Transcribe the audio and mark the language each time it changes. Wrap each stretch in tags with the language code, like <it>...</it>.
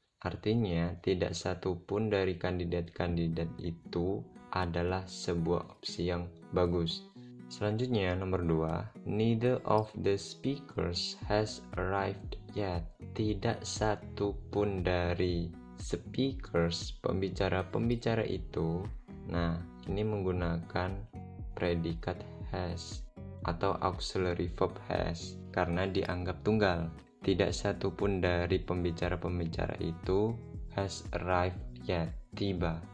<id>Artinya, tidak satu pun dari kandidat-kandidat itu adalah sebuah opsi yang bagus. Selanjutnya nomor 2,</id> <en>neither of the speakers has arrived yet.</en> <id>Tidak satu pun dari speakers, pembicara-pembicara itu. Nah, ini menggunakan predikat has atau auxiliary verb has karena dianggap tunggal. Tidak satu pun dari pembicara-pembicara itu</id> <en>has arrived yet,</en> <id>tiba.</id>